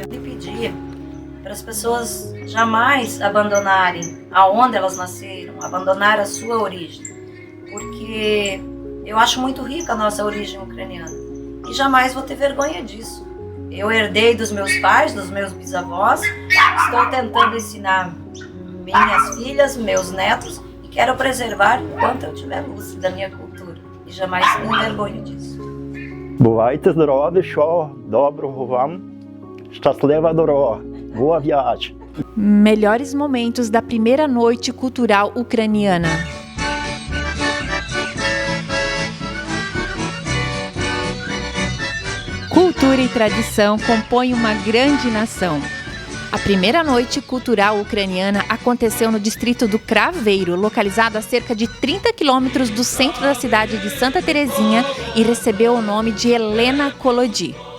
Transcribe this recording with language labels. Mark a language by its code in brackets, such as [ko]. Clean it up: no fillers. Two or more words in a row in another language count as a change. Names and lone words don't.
[pt] Eu pedia para as pessoas jamais abandonarem aonde elas nasceram, abandonar a sua origem, porque eu acho muito rica a nossa origem ucraniana e jamais vou ter vergonha disso. Eu herdei dos meus pais, dos meus bisavós, estou tentando ensinar minhas filhas, meus netos, e quero preservar enquanto eu tiver luz da minha cultura. E jamais me envergonho disso. [uk] Bувайте здорові, що доброго вам, щаслива дорога, [pt] boa viagem. Melhores momentos da primeira noite cultural ucraniana. Cultura e tradição compõem uma grande nação. A primeira noite cultural ucraniana aconteceu no distrito do Craveiro, localizado a cerca de 30 quilômetros do centro da cidade de Santa Terezinha, e recebeu o nome de Elena Kolodi.